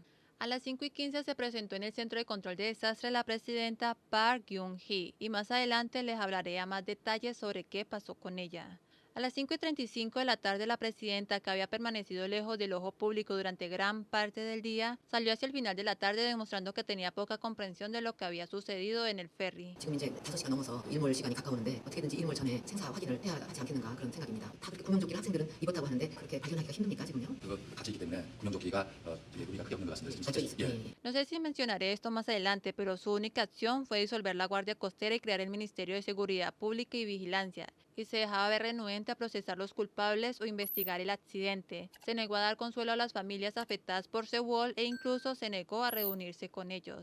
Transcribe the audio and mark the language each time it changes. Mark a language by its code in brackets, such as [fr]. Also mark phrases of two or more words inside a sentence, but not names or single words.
[es] A las 5:15 se presentó en el Centro de Control de Desastres la presidenta Park Geun-hye y más adelante les hablaré a más detalles sobre qué pasó con ella. A las 5:35 de la tarde, la presidenta, que había permanecido lejos del ojo público durante gran parte del día, salió hacia el final de la tarde demostrando que tenía poca comprensión de lo que había sucedido en el ferry. [ko] 지금 이제 5시가 넘어서 일몰 시간이 가까우는데 어떻게든지 일몰 전에 생사 확인을 해야 하지 않겠는가 그런 생각입니다. 다 그렇게 구명조끼를 학생들은 입었다고 하는데 그렇게 발견하기가 힘듭니까 지금요? 그거 갇혀 있기 때문에 구명조끼가 무리가 크게 없는 것 같습니다. 지금 [es] No sé si mencionaré esto más adelante, pero su única acción fue disolver la Guardia Costera y crear el Ministerio de Seguridad Pública y Vigilancia, y se dejaba ver renuente a procesar los culpables o investigar el accidente. Se negó a dar consuelo a las familias afectadas por Sewol e incluso se negó a reunirse con ellos.